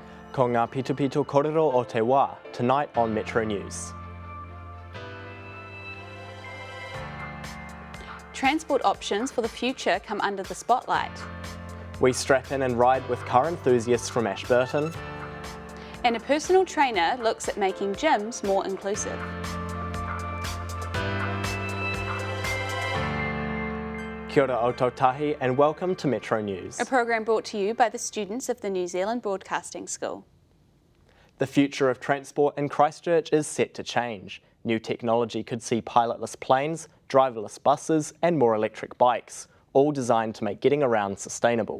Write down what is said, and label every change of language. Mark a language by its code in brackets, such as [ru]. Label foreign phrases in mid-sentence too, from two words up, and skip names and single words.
[mi] Ko ngā pito korero o te wā, [en] tonight on Metro News. Transport options for the future come under the spotlight. We strap in and ride with car enthusiasts from Ashburton. And a personal trainer looks at making gyms more inclusive. [mi] Kia ora o tautahi [en] and welcome to Metro News. A program brought to you by the students of the New Zealand Broadcasting School. The future of transport in Christchurch is set to change. New technology could see pilotless planes, driverless buses and more electric bikes, all designed to make getting around sustainable.